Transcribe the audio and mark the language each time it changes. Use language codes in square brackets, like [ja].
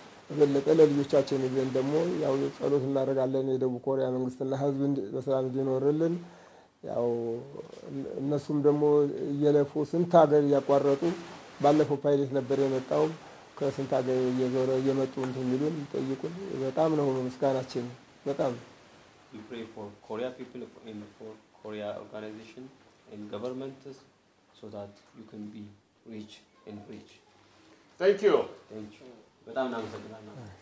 [am] በለጠ ለልጆቻችን ይዘን ደግሞ ያው ጸሎት እናደርጋለን የደቡብ ኮሪያ መንግስትና ህዝብ በሰላም እንዲኖርልን ያው እነሱም ደግሞ እየለፉ ስንት ሀገር ያቋረጡ ባለፈው ፓይለት ነበር የመጣው ከስንት ሀገር እየዞረ እየመጡ እንትን የሚሉን ጠይቁን በጣም ነው ምስጋናችን በጣም [en] we pray for Korea people and for Korea organization and governments so that you can be rich and rich. Thank you. Thank you. [am] በጣም እናመሰግናለን።